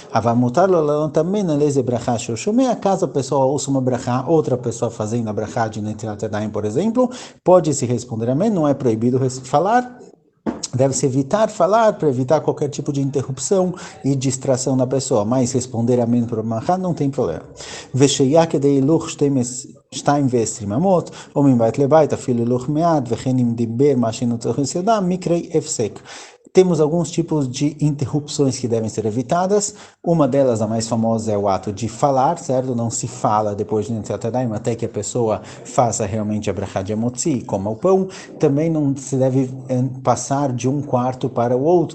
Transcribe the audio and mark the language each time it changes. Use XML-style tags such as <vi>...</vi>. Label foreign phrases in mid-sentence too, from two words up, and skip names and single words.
<pt>Também na lei de brachá shoshomei, caso a pessoa ouça uma brachá, outra pessoa fazendo a brachá de</pt> <he>נטילת ידיים,</he> <pt>por exemplo, pode se responder amém, não é proibido falar. Deve-se evitar falar para evitar qualquer tipo de interrupção e distração na pessoa, mas responder amém para o brachá não tem problema. Vesheiak de iluch</pt> <he>שתיים ועשרים אמות, או מבית לבית, אפילו הילוך מעט, וכן אם דיבר מה שאינו צריך לסעודה, מקרי הפסק.</he> <pt>Temos alguns tipos de interrupções que devem ser evitadas. Uma delas, a mais famosa, é o ato de falar, certo? Não se fala depois de</pt> <he>נטילת ידיים</he> <pt>até que a pessoa faça realmente a brachá de amotzi, coma o pão. Também não se deve passar de um quarto para o outro.</pt>